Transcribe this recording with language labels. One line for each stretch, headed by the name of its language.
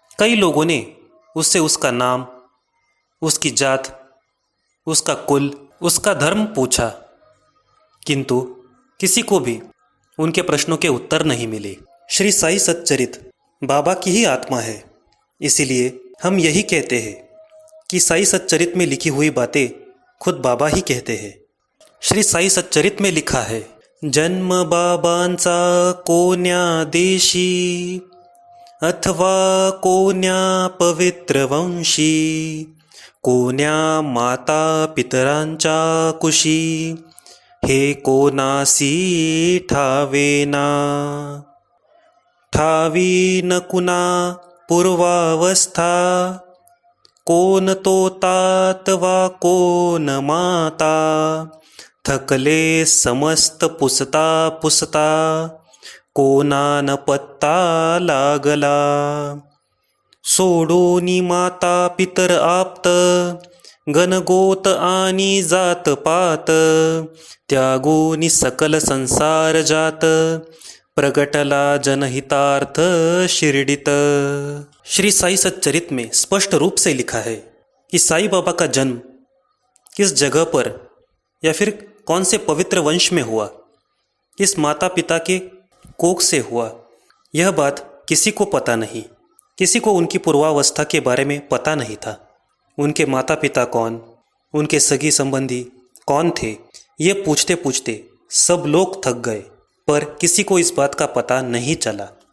Hindi: कई लोगों ने उससे उसका नाम, उसकी जात, उसका कुल, उसका धर्म पूछा, किंतु किसी को भी उनके प्रश्नों के उत्तर नहीं मिले। श्री साई सच्चरित बाबा की ही आत्मा है, इसीलिए हम यही कहते हैं कि साई सच्चरित में लिखी हुई बातें खुद बाबा ही कहते हैं। श्री साई सच्चरित में लिखा है,
Marathi: जन्म बाबांचा कोण्या देशी अथवा कोण्या पवित्र वंशी, कोण्या माता पितरांच्या कुशी, हे कोणासी ठावेना, ठावी न कुणा पूर्वावस्था, कोण तो तात वा कोण माता, थकले समस्त पुसता पुसता, कोणा न पत्ता लागला, सोडोनी माता पितर आप्त, गणगोत आणि जात पात, त्यागोनी सकल संसार जात, प्रगटला जनहितार्थ शिरडीत।
Hindi: श्री साई सच्चरित में स्पष्ट रूप से लिखा है कि साईं बाबा का जन्म किस जगह पर या फिर कौन से पवित्र वंश में हुआ, किस माता पिता के कोख से हुआ, यह बात किसी को पता नहीं। किसी को उनकी पूर्वावस्था के बारे में पता नहीं था। उनके माता पिता कौन, उनके सगी संबंधी कौन थे, ये पूछते पूछते सब लोग थक गए, पर किसी को इस बात का पता नहीं चला।